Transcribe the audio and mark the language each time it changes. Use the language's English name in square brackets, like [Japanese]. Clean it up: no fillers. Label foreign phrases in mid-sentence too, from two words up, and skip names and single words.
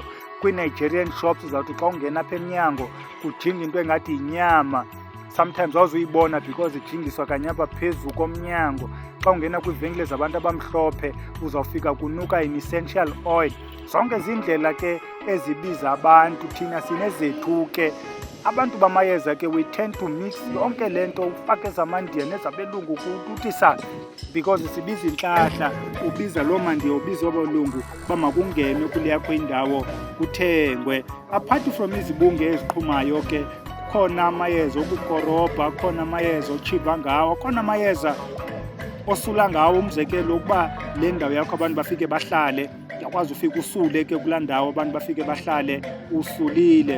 [Xhosa] Kwi- [English] Nigerian shops [Xhosa] uzawuthi xa ungena apha emnyango kujinga into engathi yinyama. Sometimes awuzuyibona because ijingiswa kanye apha phezu komnyango. Xa ungena kwiivenkile zabantu abamhlophe uzawufika kunuka in- [English] essential oil. [Xhosa] Zonke zindlela ke ezibiza abantu. Thina sinezethu ke abantu bamayeza ke, [English] we tend to mix [Xhosa] yonke le nto, ufake ezamaNdiya nezabelungu kuthi sa, because sibiza intlahla. Ubiza loo maNdiya, ubiza abelungu uba makungene kule yakho indawo kuthengwe. [English] Apart from [Xhosa] izibunge eziqhumayo ke, khona amayeza okukorobha, khona amayeza otshiva ngawo, khona amayeza osula ngawo. Umzekelo ukuba le ndawo yakho abantu bafike bahlale, uyakwazi ufika usule ke kulaa ndawo abantu bafike bahlale usulile.